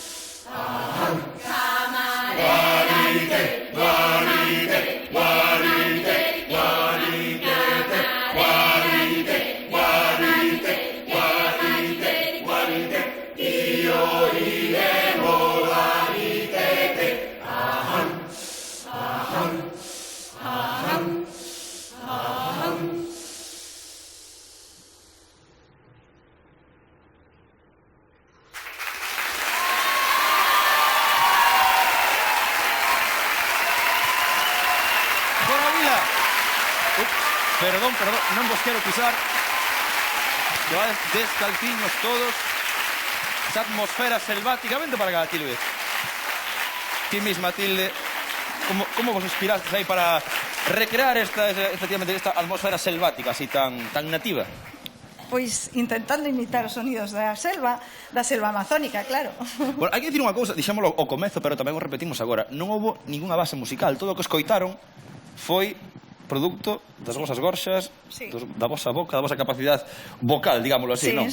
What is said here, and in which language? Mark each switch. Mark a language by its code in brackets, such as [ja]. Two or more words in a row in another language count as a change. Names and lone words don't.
[gl] Guarite, guarite, guarite, guarite, guarite, guarite, guarite, guarite, io iremo guarite, aham, aham, aham, aham. Perdón, non vos quero pisar. Que va descalciños todos. Esa atmosfera selvática. Vente para acá, Tilde. Ti misma, Tilde. Como vos inspirastes aí para recrear efectivamente esta atmosfera selvática así tan nativa? Pois intentando imitar os sonidos da selva amazónica, claro. Bueno, hai que dicir unha cousa, dixémolo ao comezo, pero tamén o repetimos agora. Non houbo ninguna base musical. Todo o que escoitaron foi producto das vosas gorxas, da vosa boca, da vosa capacidade vocal, digámoslo así, non?